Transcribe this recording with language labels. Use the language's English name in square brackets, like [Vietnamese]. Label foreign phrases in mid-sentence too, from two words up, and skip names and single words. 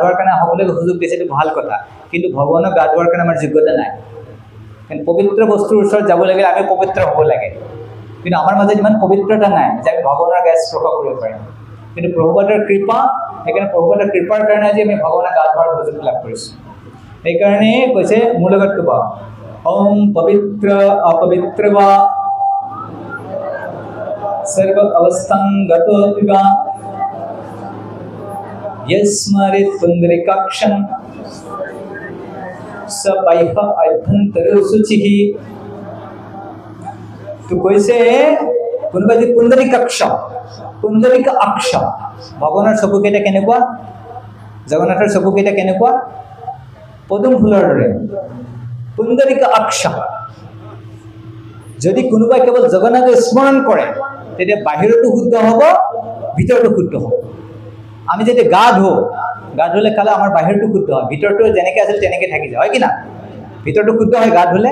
[Assamese] ধোৱাৰ কাৰণে সকলোকে সুযোগ দিছে এইটো ভাল কথা কিন্তু ভগৱানৰ গা ধোৱাৰ কাৰণে আমাৰ যোগ্যতা নাই কাৰণ পবিত্ৰ বস্তুৰ ওচৰত যাব লাগে আমি পবিত্ৰ হ'ব লাগে কিন্তু আমাৰ মাজত ইমান পবিত্ৰতা নাই যে আমি ভগৱানৰ গা স্পৰ্শ কৰিব পাৰিম কিন্তু প্ৰভুপাদৰ কৃপা সেইকাৰণে প্ৰভুপাদৰ কৃপাৰ কাৰণে আজি আমি ভগৱানৰ গা ধোৱাৰ সুযোগ লাভ কৰিছোঁ সেইকাৰণে কৈছে মোৰ লগত ক'ব [Sanskrit] ॐ पवित्रः अपवित्रः वा सर्व अवस्थां गतो पिबा यस्मरित पुंडरीकाक्षं सपैह अभ्यंतर शुचिः [Assamese] तो কৈছে কোনোবা যে পুণ্ডৰীকাক্ষ পুণ্ডৰীক অক্ষ ভগৱানৰ চকুকেইটা কেনেকুৱা জগন্নাথৰ চকুকেইটা কেনেকুৱা পদুম ফুলৰ দৰে পুণ্ডৰীক অক্ষ যদি কোনোবাই কেৱল জগন্নাথক স্মৰণ কৰে তেতিয়া বাহিৰতো শুদ্ধ হ'ব ভিতৰতো শুদ্ধ হ'ব আমি যেতিয়া গা ধুলে খালে আমাৰ বাহিৰতো শুদ্ধ হয় ভিতৰতো যেনেকৈ আছিল তেনেকৈ থাকি যায় হয় কি না ভিতৰতো শুদ্ধ হয় গা ধুলে